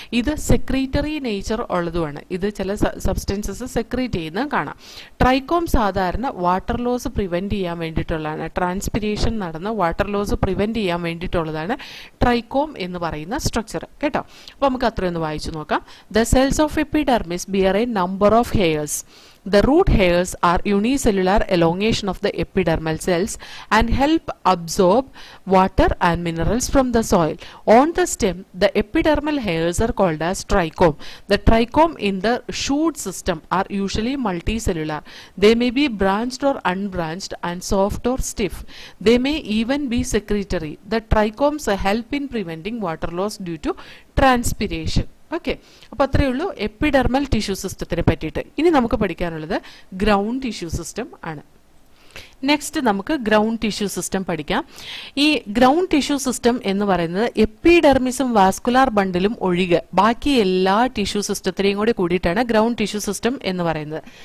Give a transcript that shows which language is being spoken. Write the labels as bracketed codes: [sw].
[ml] ഇത് secretory nature ഉള്ളതുമാണ്. ഇത് ചില സബ്സ്റ്റൻസസ് സെക്രീറ്റ് ചെയ്യുന്നതും കാണാം. ട്രൈക്കോം സാധാരണ വാട്ടർ ലോസ് പ്രിവെന്റ് ചെയ്യാൻ വേണ്ടിയിട്ടുള്ളതാണ്. ട്രാൻസ്പിരേഷൻ നടന്ന് വാട്ടർ ലോസ് പ്രിവെന്റ് ചെയ്യാൻ വേണ്ടിയിട്ടുള്ളതാണ് ട്രൈക്കോം എന്ന് പറയുന്ന സ്ട്രക്ചർ കേട്ടോ. [en] അപ്പോൾ നമുക്ക് അത്രയൊന്ന് വായിച്ചു നോക്കാം. The cells of epidermis bear a number of hairs. The root hairs are unicellular elongation of the epidermal cells and help absorb water and minerals from the soil. On the stem, the epidermal hairs are called as trichome. The trichome in the shoot system are usually multicellular. They may be branched or unbranched and soft or stiff. They may even be secretory. The trichomes help in preventing water loss due to transpiration. [ml] Okay, അപ്പോൾ അത്രയേ ഉള്ളൂ epidermal tissue സിസ്റ്റത്തിനെ പറ്റിയിട്ട്. ഇനി നമുക്ക് പഠിക്കാനുള്ളത് ground tissue system ആണ്. Next നമുക്ക് ground tissue system പഠിക്കാം. ഈ ഗ്രൗണ്ട് ടിഷ്യൂ സിസ്റ്റം എന്ന് പറയുന്നത് എപ്പിഡെർമിസും വാസ്കുലാർ ബണ്ടിലും ഒഴികെ ബാക്കി എല്ലാ ടിഷ്യൂ സിസ്റ്റത്തിനെയും കൂടി കൂടിയിട്ടാണ് ഗ്രൗണ്ട് ടിഷ്യൂ സിസ്റ്റം എന്ന് പറയുന്നത്.